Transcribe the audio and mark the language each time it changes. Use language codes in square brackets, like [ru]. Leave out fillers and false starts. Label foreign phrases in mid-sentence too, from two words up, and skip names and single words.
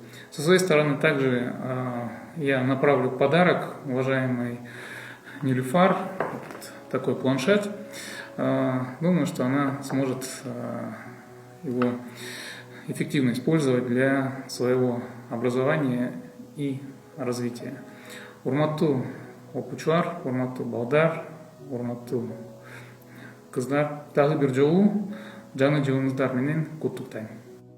[ru] Со своей стороны также я направлю подарок уважаемой Нилюфар, такой планшет. Думаю, что она сможет его эффективно использовать для своего образования и развития. [ky] Урматтуу окуучулар, урматтуу балдар, урматтуу кыздар, дагы бир жолу жаны жылыңыздар менен куттуктайм.